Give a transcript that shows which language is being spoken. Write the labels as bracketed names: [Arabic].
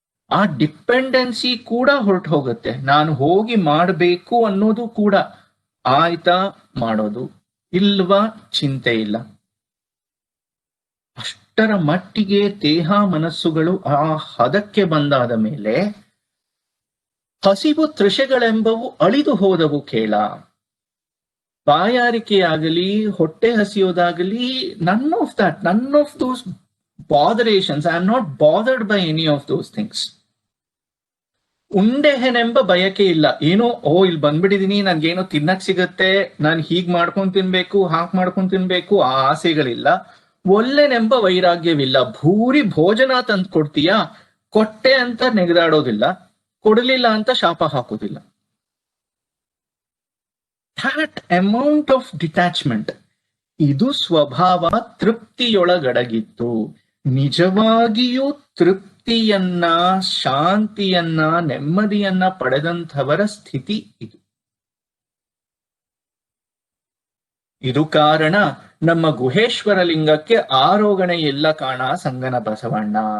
[Kannada] ಆ ಡಿಪೆಂಡೆನ್ಸಿ ಕೂಡ ಹೊರಟು ಹೋಗುತ್ತೆ. ನಾನು ಹೋಗಿ ಮಾಡಬೇಕು ಅನ್ನೋದು ಕೂಡ ಆಯ್ತಾ, ಮಾಡೋದು, ಇಲ್ವಾ ಚಿಂತೆ ಇಲ್ಲ. ಅಷ್ಟರ ಮಟ್ಟಿಗೆ ದೇಹ ಮನಸ್ಸುಗಳು ಆ ಹದಕ್ಕೆ ಬಂದಾದ ಮೇಲೆ ಹಸಿವು ತೃಷೆಗಳೆಂಬವು ಅಳಿದು ಹೋದವು ಕೇಳ. ಬಾಯಾರಿಕೆಯಾಗಲಿ, ಹೊಟ್ಟೆ ಹಸಿಯೋದಾಗಲಿ, [English] none of those botherations. I am not bothered by any of those things. [Kannada] ಉಂಡೆಹೆನೆಂಬ ಬಯಕೆ ಇಲ್ಲ. ಏನೋ ಇಲ್ಲಿ ಬಂದ್ಬಿಟ್ಟಿದೀನಿ, ನನ್ಗೇನೋ ತಿನ್ನಕ್ ಸಿಗತ್ತೆ, ನಾನು ಹೀಗ್ ಮಾಡ್ಕೊಂಡ್ ತಿನ್ಬೇಕು, ಹಾಕ್ ಮಾಡ್ಕೊಂಡ್ ತಿನ್ಬೇಕು, ಆ ಆಸೆಗಳಿಲ್ಲ. ಒಲ್ಲೆನೆಂಬ ವೈರಾಗ್ಯವಿಲ್ಲ. ಭೂರಿ ಭೋಜನ ತಂದು ಕೊಡ್ತೀಯಾ, ಕೊಟ್ಟೆ ಅಂತ ನೆಗೆದಾಡೋದಿಲ್ಲ, ಕೊಡಲಿಲ್ಲ ಅಂತ ಶಾಪ ಹಾಕೋದಿಲ್ಲ. [English] that amount of detachment, [Kannada] ಇದು ಸ್ವಭಾವ ತೃಪ್ತಿಯೊಳಗಡಗಿತ್ತು. ನಿಜವಾಗಿಯೂ ತೃಪ್ತಿಯನ್ನ, ಶಾಂತಿಯನ್ನ, ನೆಮ್ಮದಿಯನ್ನ ಪಡೆದಂಥವರ ಸ್ಥಿತಿ ಇದು. ಇದು ಕಾರಣ ನಮ್ಮ ಗುಹೇಶ್ವರ ಲಿಂಗಕ್ಕೆ ಆರೋಗಣೆ ಇಲ್ಲ ಕಾಣ ಸಂಗನ ಬಸವಣ್ಣ.